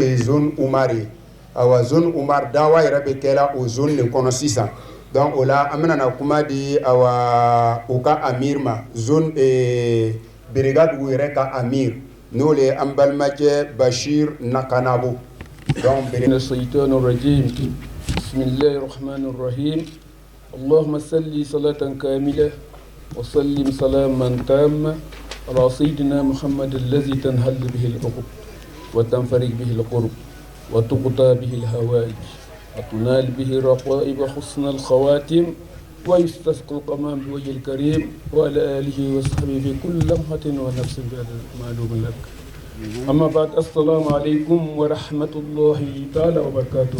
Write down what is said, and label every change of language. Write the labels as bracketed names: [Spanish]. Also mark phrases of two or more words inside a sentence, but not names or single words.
[Bambara] zone umari awa zone umar dawa yɛrɛ bɛ kɛla o zone de kɔnɔ sisan donc o la an bɛna na kuma di awa u ka amir ma zone brigade yɛrɛ ka amir n'o le an balimacɛ bashir nakanabo donc [Arabic] الشيطان الرجيم بسم الله الرحمن الرحيم اللهم صل صلاة كاملة وسلم سلاما تاما على سيدنا محمد الذي تنحل به العقب وتنفرج به القرب وتقضى به الهوائج وتنال به الرقائب وحسن الخواتم ويستسقى القمام بوجه الكريم وعلى آله وصحبه في كل لمحة ونفس معلوم لك أما بعد السلام عليكم ورحمة الله تعالى وبركاته.